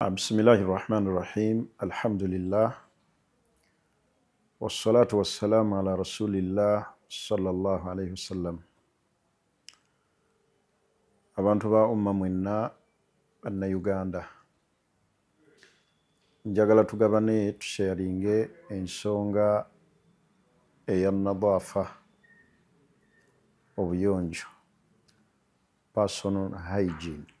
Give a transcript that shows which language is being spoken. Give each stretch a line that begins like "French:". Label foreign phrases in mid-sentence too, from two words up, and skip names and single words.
Arabic: بسم الله الرحمن الرحيم. الحمد لله. والصلاة والسلام على رسول الله صلى الله عليه وسلم.
Ganda: Abantu ba umma mwenna banna Uganda. Njagala tugabane tusharinge ensonga eya nadaafa, obuyonjo,
English: personal hygiene.